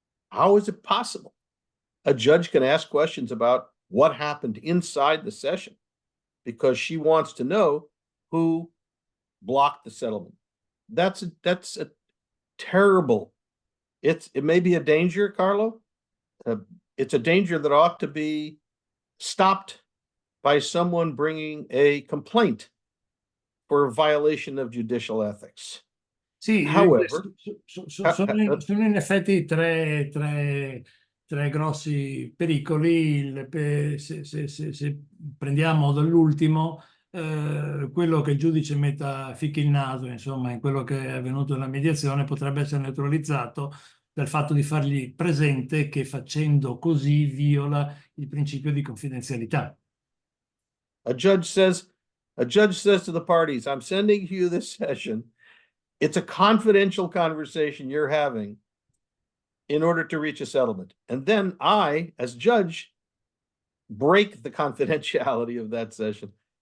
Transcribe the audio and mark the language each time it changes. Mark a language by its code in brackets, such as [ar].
[en] How is it possible? A judge can ask questions about what happened inside the session because she wants to know who blocked the settlement. That's a terrible It may be a danger, Carlo. It's a danger that ought to be stopped by someone bringing a complaint for violation of judicial ethics. [it] Sì, [en] However, [it] sono in effetti tre grossi pericoli. Se prendiamo dall'ultimo, quello che il giudice ficchi il naso, insomma, in quello che è avvenuto nella mediazione, potrebbe essere neutralizzato dal fatto di fargli presente che facendo così viola il principio di confidenzialità. [en] a judge says to the parties, I'm sending you this session. It's a confidential conversation you're having in order to reach a settlement. And then I, as judge, break the confidentiality of that session.